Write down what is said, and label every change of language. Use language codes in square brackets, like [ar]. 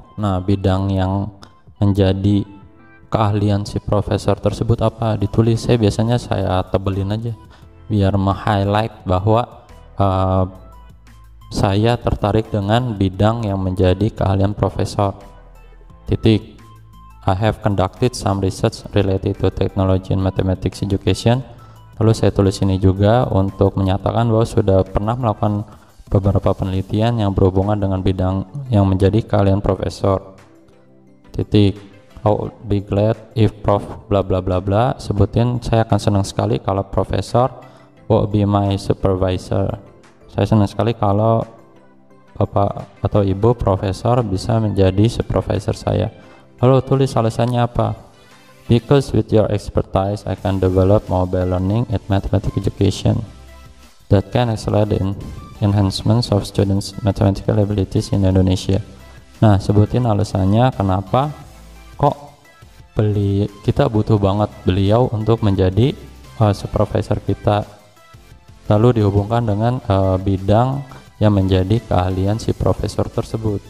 [id] Nah, bidang yang menjadi keahlian si profesor tersebut apa, ditulis. Biasanya saya tebelin aja biar meng-highlight bahwa saya tertarik dengan bidang yang menjadi keahlian profesor, titik. [en] I have conducted some research related to technology and mathematics education. [id] Lalu saya tulis ini juga untuk menyatakan bahwa sudah pernah melakukan beberapa penelitian yang berhubungan dengan bidang yang menjadi keahlian profesor, titik. [en] I would be glad if prof bla bla bla bla, [id] sebutin saya akan senang sekali kalau profesor [en] will be my supervisor. [id] Saya senang sekali kalau bapak atau ibu profesor bisa menjadi supervisor saya. Lalu tulis alasannya apa? [en] Because with your expertise I can develop mobile learning at mathematics education that can accelerate the enhancements of students mathematical abilities in Indonesia. [id] Nah, sebutin alasannya kenapa kok kita butuh banget beliau untuk menjadi supervisor kita, lalu dihubungkan dengan bidang yang menjadi keahlian si profesor tersebut.